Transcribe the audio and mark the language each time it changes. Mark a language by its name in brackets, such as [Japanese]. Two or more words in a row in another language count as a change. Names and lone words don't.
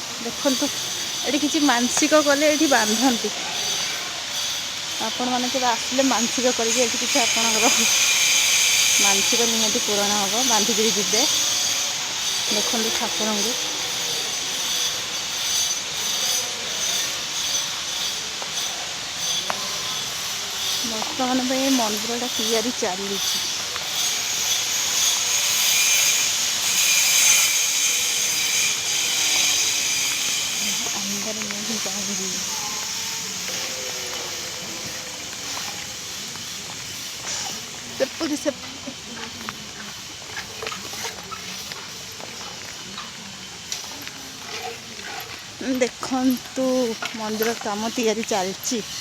[Odia] ଦେଖନ୍ତୁ ଏଠି କିଛି ମାନସିକ କଲେ ଏଠି ବାନ୍ଧନ୍ତି। ଆପଣମାନେ କେବେ ଆସିଲେ ମାନସିକ କରିକି ଏଠି କିଛି ଆପଣଙ୍କର ମାନସିକ ନିହାତି ପୂରଣ ହେବ, ବାନ୍ଧିକିରି ଯିବେ। ଦେଖନ୍ତୁ ଠାକୁରଙ୍କୁ ବର୍ତ୍ତମାନ ପାଇଁ ଏ ମନ୍ଦିରଟା ତିଆରି ଚାଲିଛି। [Hindi] अंदर नहीं जाऊंगी। [Odia] ସେପଟେ ଦେଖନ୍ତୁ ମନ୍ଦିର କାମ ତିଆରି ଚାଲିଛି।